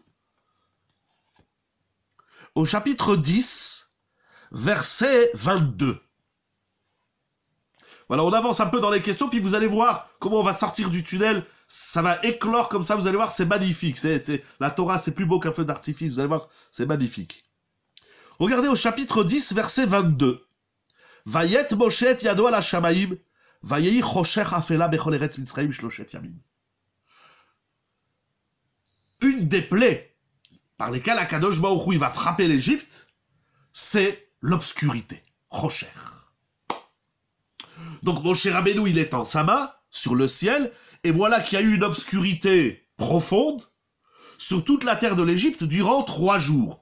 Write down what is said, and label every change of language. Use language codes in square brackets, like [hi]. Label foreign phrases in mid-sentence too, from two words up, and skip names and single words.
[fr] Au chapitre 10, verset 22. Voilà, on avance un peu dans les questions, puis vous allez voir comment on va sortir du tunnel. Ça va éclore comme ça, vous allez voir, c'est magnifique. La Torah, c'est plus beau qu'un feu d'artifice, vous allez voir, c'est magnifique. Regardez au chapitre 10, verset 22. [he] ויט משה את ידו על השמים ויהי חשך אפלה בכל ארץ מצרים שלשת ימים. [fr] Une des plaies par lesquelles Akadosh Baruch Hu, il va frapper l'Égypte, c'est l'obscurité. Chosher. Donc Moshe Rabbeinu, il étend sa main sur le ciel, et voilà qu'il y a eu une obscurité profonde sur toute la terre de l'Égypte durant 3 jours.